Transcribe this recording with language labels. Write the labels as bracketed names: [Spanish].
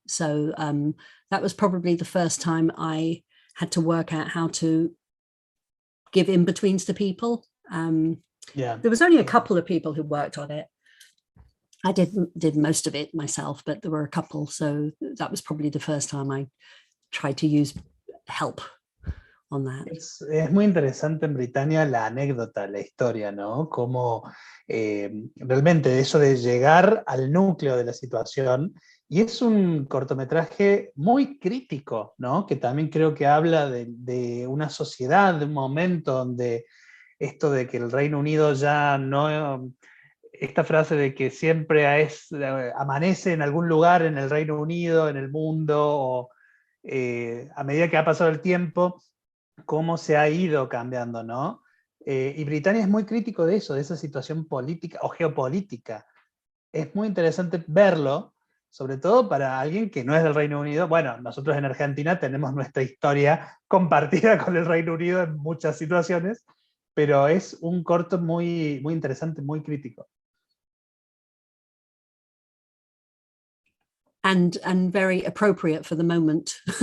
[English] So that was probably the first time I had to work out how to give in-betweens to people. Yeah. There was only a couple of people who worked on it. I did most of it myself, but there were a couple. So that was probably the first time I tried to use help on that. [Spanish] Es muy interesante en Britannia la anécdota, la historia, ¿no? Como realmente eso de llegar al núcleo de la situación, y es un cortometraje muy crítico, ¿no? Que también creo que habla de una sociedad, de un momento donde esto de que el Reino Unido ya no... Esta frase de que siempre amanece en algún lugar en el Reino Unido, en el mundo, o a medida que ha pasado el tiempo, cómo se ha ido cambiando, ¿no? Y Britannia es muy crítico de eso, de esa situación política o geopolítica. Es muy interesante verlo, sobre todo para alguien que no es del Reino Unido. Bueno, nosotros en Argentina tenemos nuestra historia compartida con el Reino Unido en muchas situaciones, pero es un corto muy, muy interesante, muy crítico. [English] And very appropriate for the moment.